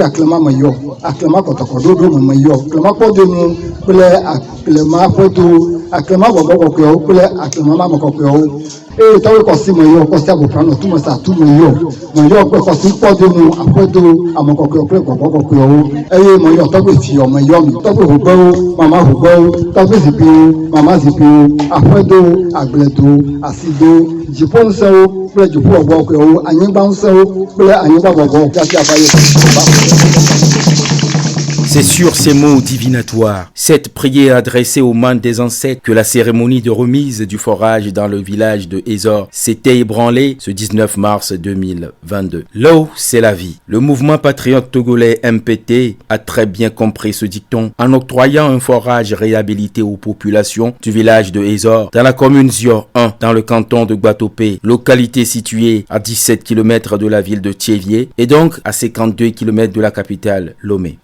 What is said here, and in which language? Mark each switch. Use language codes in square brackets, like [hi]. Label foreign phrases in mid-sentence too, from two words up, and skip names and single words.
[ee] aklema me yɔ aklema kɔtɔkɔɖoɖo me yɔ aklema kpɔdonu kple aklema ƒedo aklema bɔbɔ kɔkɔewo kple aklema ma me kɔkɔewo eye tɔgbe kɔsi me yɔ kɔsi aboƒrano tumesa tu me yɔ kple kɔsi kpɔdonu aƒedo ame kɔkɔewo kple bɔbɔ kɔkɔewo eye me yɔ tɔgbe fiɔ me yɔ mi tɔgbe hogbewo mama hogbewo tɔgbe zikpuiwo mama zikpuiwo aƒedo agbledo asido dziƒo ŋusẽwo kple dziƒo bɔbɔ kɔkɔewo anyigba ŋusẽwo kple anyigba bɔbɔ fiafi aƒe. [fr] C'est sur ces mots divinatoires, cette prière adressée aux membres des ancêtres, que la cérémonie de remise du forage dans le village de Ezor s'était ébranlée ce 19 mars 2022. L'eau, c'est la vie. Le mouvement patriote togolais MPT a très bien compris ce dicton en octroyant un forage réhabilité aux populations du village de Ezor dans la commune Zio 1 dans le canton de Guatopé, localité située à 17 km de la ville de Thiévié et donc à 52 km de la capitale Lomé.